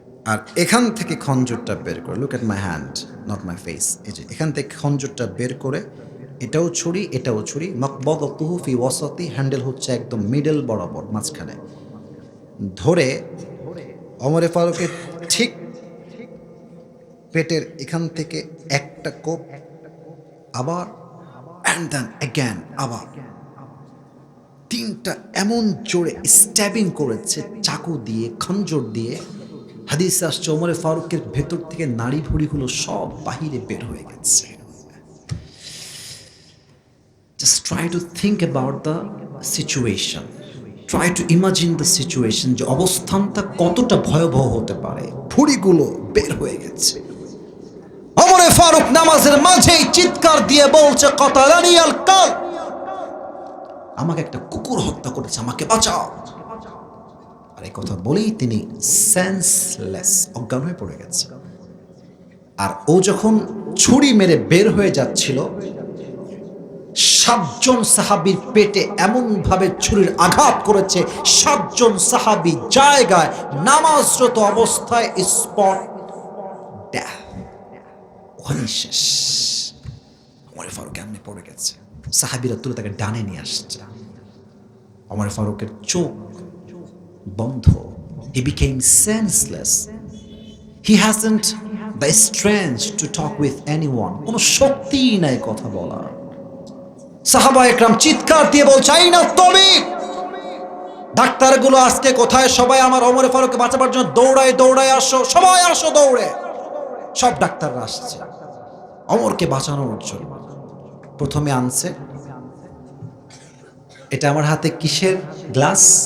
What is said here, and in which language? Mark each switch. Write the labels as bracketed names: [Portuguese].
[Bangla] আর এখান থেকে খঞ্জরটা বের করে, [English] look at my hand, not my face, [Bangla] এই যে এখান থেকে খঞ্জরটা বের করে, এটাও ছুরি এটাও ছুরি, [Arabic] মাকবাদাতুহু ফি ওয়াসাতি, [Bangla] হ্যান্ডেল হচ্ছে একদম মিডল বরাবর মাঝখানে, ধরে ওমরে ফারুকের ঠিক পেটের এখান থেকে একটা কোপ, আবার [English] and then again, [Bangla] আবার তিনটা এমন জোরে স্ট্যাবিং করেছে চাকু দিয়ে, খঞ্জর দিয়ে। হাদিস আসছে ওমরে ফারুকের ভেতর থেকে নাড়ি ভুড়িগুলো সব বাহিরে বের হয়ে গেছে। [English] Just try to think about the situation. Try to imagine the situation, [Bangla] যে অবস্থানটা কতটা ভয়াবহ হতে পারে। ভুড়িগুলো বের হয়ে গেছে। ওমরে ফারুক নামাজের মাঝেই চিৎকার দিয়ে বলছে, [Arabic] কাতালানি আল কাল, [Bangla] আমাকে একটা কুকুর হত্যা করেছে, আমাকে বাঁচাও। আর এই কথা বলেই তিনি সেন্সলেস, অজ্ঞান হয়ে পড়ে গেছে। আর ও যখন ছুরি মেরে বের হয়ে যাচ্ছিল, 7 জন সাহাবীর পেটে এমন ভাবে ছুরির আঘাত করেছে, 7 জন সাহাবী জায়গায় নামাজরত অবস্থায় স্পট ডেথ, ওখানে শেষ। ওমর ফারুক এমনি পড়ে গেছে, সাহাবীরা তুলে তাকে ডানে নিয়ে আসছে। ওমর ফারুকের চোখ বন্ধ, [English] he became senseless, he hasn't the strength to talk with anyone, [Bangla] কোনো শক্তিই নাই কথা বলার। সাহাবা একরাম চিৎকার দিয়ে বলছে, [Arabic] আইনা তাবিব, [Bangla] ডাক্তারগুলো আজকে কোথায়? সবাই আমার ওমর ফারুককে বাঁচাবার জন্য দৌড়ায় দৌড়ায় আসো, সবাই আসো দৌড়ে। সব ডাক্তাররা আসছে ওমরকে বাঁচানোর জন্য। প্রথমে আনছে, এটা আমার হাতে কিসের গ্লাস?